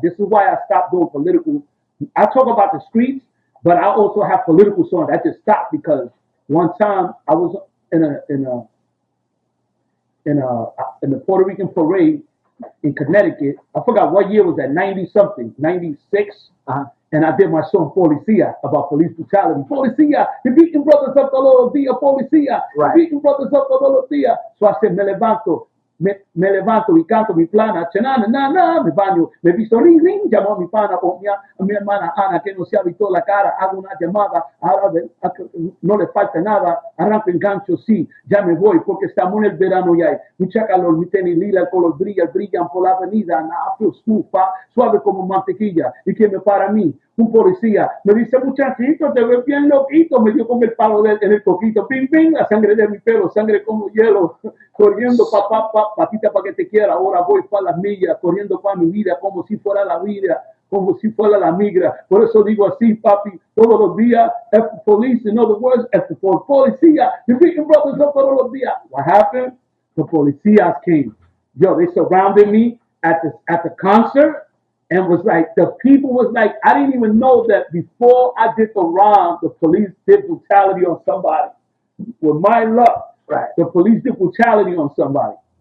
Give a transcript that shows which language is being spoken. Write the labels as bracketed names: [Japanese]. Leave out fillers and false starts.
[English] This is why I stopped doing political. I talk about the streets, but I also have political songs. I just stopped because one time I was in the Puerto Rican parade in Connecticut. I forgot what year was that, 90-something, 96. And I did my song Policía about police brutality. Policía, you're beating brothers up todos los días, Policía. Right. You're beating brothers up [Spanish] todos los días. [English] So I said, [Spanish] me levanto y canto mi plana, me baño, me visto ring, llamo a mi pana o a mi hermana Ana, que no se ha visto la cara, hago una llamada, ahora no le falta nada, arranco engancho, sí, ya me voy, porque estamos en el verano y hay mucha calor, mi tenis lila, el color brillan por la avenida, na feel smooth, suave como mantequilla, y que me para mí, un policía. Me dice, muchachito, te ves bien loquito. Me dio con el palo en el coquito. Pim, pim, la sangre de mi pelo, sangre como hielo. Corriendo, patita para que te quiera. Ahora voy para las millas, corriendo para mi vida, como si fuera la vida, como si fuera la migra. Por eso digo así, papi, todos los días, [English] F police, in other words, F for [Spanish] policía. [English] You're beating brothers up [Spanish] todos los días. [English] What happened? The policías came. Yo, they surrounded me at the concert. And was like, the people was like, I didn't even know that before I did the rhyme, the police did brutality on somebody. With my luck, right, the police did brutality on somebody.